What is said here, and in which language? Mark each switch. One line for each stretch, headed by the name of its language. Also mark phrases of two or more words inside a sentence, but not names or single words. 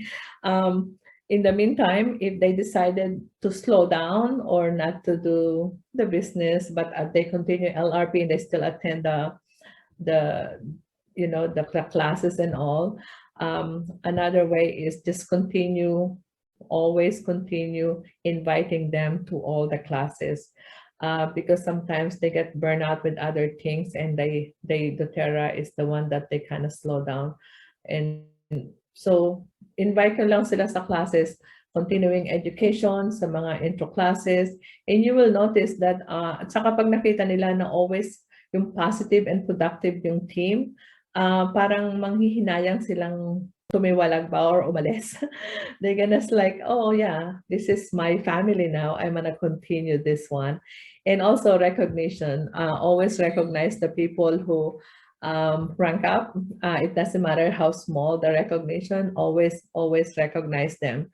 English: In the meantime, if they decided to slow down or not to do the business, but they continue LRP and they still attend the classes and all, another way is just always continue inviting them to all the classes, because sometimes they get burned out with other things, and doTERRA is the one that they kind of slow down. And so
Filipino: invite ko lang sila sa classes,
English: continuing education,
Filipino: sa mga
English: intro classes, and you will notice that
Filipino: at saka pag nakita nila na always yung
English: positive and productive
Filipino: yung team, parang manghihinayang silang tumiwalag ba or umalis.
English: They're gonna like, oh yeah, this is my family now, I'm gonna continue this one. And also recognition, always recognize the people who rank up. It doesn't matter how small the recognition, always recognize them.